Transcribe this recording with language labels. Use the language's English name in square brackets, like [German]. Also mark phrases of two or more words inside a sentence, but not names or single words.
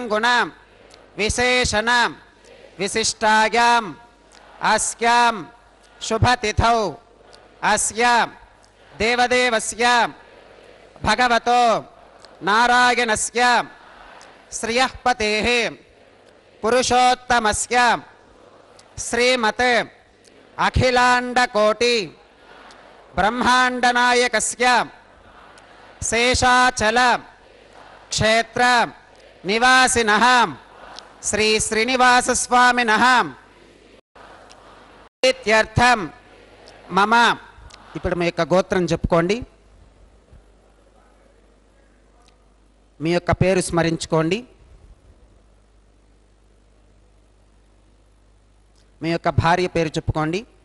[Sanskrit] गुण विशेषण विशिष्टायां अस्यां शुभतिथौ अस्य देवदेवस्य भगवतो नारायणस्य श्रियः पतेः पुरुषोत्तमस्य श्रीमते अखिलाण्डकोटि ब्रह्माण्डनायकस्य शेषाचल क्षेत्र निवासिनः श्री श्रीनिवासस्वामिनः इत्यर्थं मम. [Telugu] ఇప్పుడు మీ యొక్క గోత్రం చెప్పుకోండి. మీ యొక్క పేరు స్మరించుకోండి. మీ యొక్క భార్య పేరు చెప్పుకోండి.